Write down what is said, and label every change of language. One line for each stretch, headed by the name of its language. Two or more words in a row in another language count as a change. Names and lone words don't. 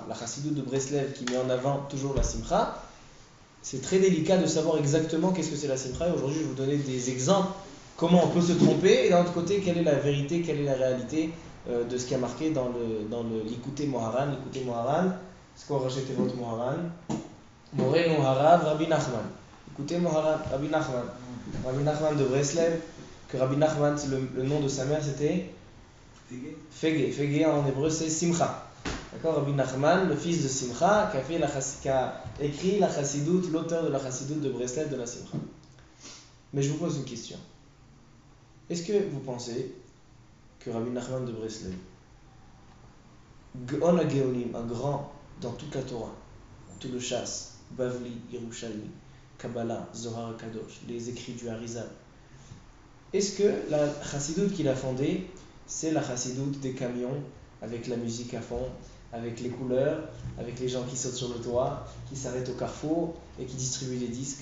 French: La Chassidut de Breslev qui met en avant toujours la Simcha, c'est très délicat de savoir exactement qu'est-ce que c'est la Simcha. Et aujourd'hui, je vais vous donner des exemples, comment on peut se tromper, et d'un autre côté, quelle est la vérité, quelle est la réalité de ce qui a marqué dans le Likutei Moharan. Likutei Moharan, c'est quoi racheter votre Moharan? Moré Moharav, Rabbi Nachman. Likutei Moharan, Rabbi Nachman. Rabbi Nachman de Breslev, que Rabbi Nachman, le nom de sa mère, c'était Fege. Fege en hébreu, c'est Simcha. D'accord, Rabbi Nachman, le fils de Simcha, qui a écrit la Chassidut, l'auteur de la Chassidut de Breslev de la Simcha. Mais je vous pose une question. Est-ce que vous pensez que Rabbi Nachman de Breslev,
Hebrew: Gaon HaGeonim,
French: un grand dans toute la Torah, tout le Shas, Bavli, Yerushalmi, Kabbalah,
Hebrew: Zohar Kadosh,
French: les écrits du Harizal, est-ce que la Chassidut qu'il a fondée, c'est la Chassidut des camions, avec la musique à fond, avec les couleurs, avec les gens qui sautent sur le toit, qui s'arrêtent au carrefour et qui distribuent des disques?